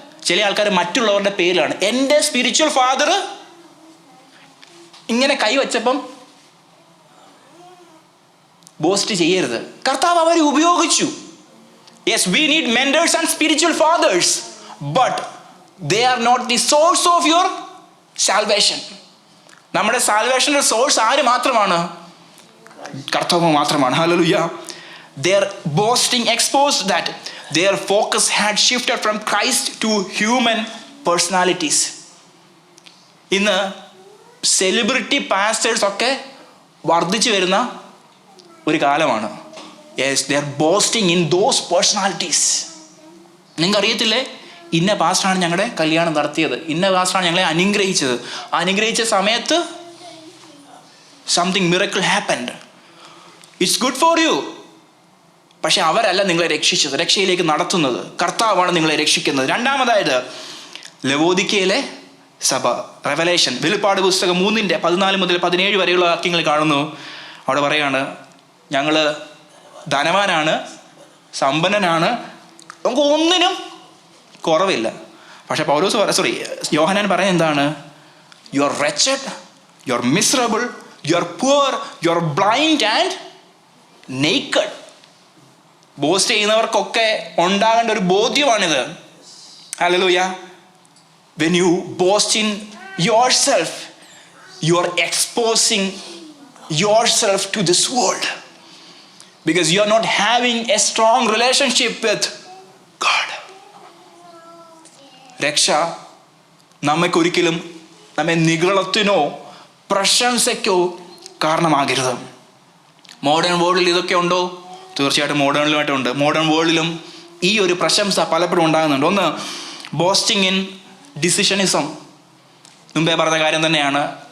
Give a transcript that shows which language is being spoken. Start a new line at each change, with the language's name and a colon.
Malayalam: ചില ആൾക്കാർ മറ്റുള്ളവരുടെ പേരിലാണ്. എൻ്റെ സ്പിരിച്വൽ ഫാദർ ഇങ്ങനെ കൈവച്ചപ്പം ബോസ്റ്റ് ചെയ്യരുത്. കർത്താവ് അവരെ ഉപയോഗിച്ചു.
English: Yes, we need mentors and spiritual fathers, but they are not the source of your salvation.
Malayalam: നമ്മുടെ സാൽവേഷൻ്റെ സോഴ്സ് ആര് മാത്രമാണ്? കർത്താവ് മാത്രമാണ്. Hallelujah.
English: Their boasting exposed that their focus had shifted from Christ to human personalities.
Malayalam: ഇന്ന് celebrity pastors ഒക്കെ വർദ്ധിച്ചു വരുന്ന ഒരു കാലമാണ്.
English: Yes, they are boasting in those personalities.
Malayalam: നിങ്ങൾക്ക് അറിയത്തില്ലേ, ഇന്ന പാസ്റ്ററാണ് ഞങ്ങളുടെ കല്യാണം നടത്തിയത്, ഇന്ന പാസ്റ്ററാണ് ഞങ്ങളെ അനുഗ്രഹിച്ചത്, അനുഗ്രഹിച്ച സമയത്ത്
English: Something miracle happened. It's good for you.
Malayalam: പക്ഷെ അവരല്ല നിങ്ങളെ രക്ഷിച്ചത്, രക്ഷയിലേക്ക് നടത്തുന്നത് കർത്താവാണ് നിങ്ങളെ രക്ഷിക്കുന്നത്. രണ്ടാമതായത് ലവോദിക്കയിലെ സഭ. റെവലേഷൻ, വെളിപ്പാട് പുസ്തകം 3:14 മുതൽ 17 വരെയുള്ള വാക്യങ്ങൾ കാണുന്നു. അവിടെ പറയാണ്, ഞങ്ങൾ ധനവാനാണ്, സമ്പന്നനാണ്, നമുക്ക് ഒന്നിനും കുറവില്ല. പക്ഷെ യോഹന്നാൻ പറയുന്നത് എന്താണ്?
English: You are wretched, you are miserable, you are poor, you are blind and naked.
Malayalam: Boast ചെയ്യുന്നവർക്കൊക്കെ ഉണ്ടാകേണ്ട ഒരു ബോധ്യമാണിത്. Hallelujah.
English: When you boast in yourself, you are exposing yourself to this world because you are not having a strong relationship with God.
Malayalam: രക്ഷ നമ്മൾക്കൊരിക്കലും നമ്മെ നിഗളത്തിനോ പ്രശംസയ്ക്കോ കാരണമാകരുത്. Modern വേൾഡിൽ ഇതൊക്കെ ഉണ്ടോ? തീർച്ചയായിട്ടും മോഡേണിലുമായിട്ടുണ്ട്. Modern വേൾഡിലും ഈ ഒരു പ്രശംസ പലപ്പോഴും ഉണ്ടാകുന്നുണ്ട്. ഒന്ന്,
English: Boasting in decisionism.
Malayalam: മുമ്പേ പറഞ്ഞ കാര്യം തന്നെയാണ്.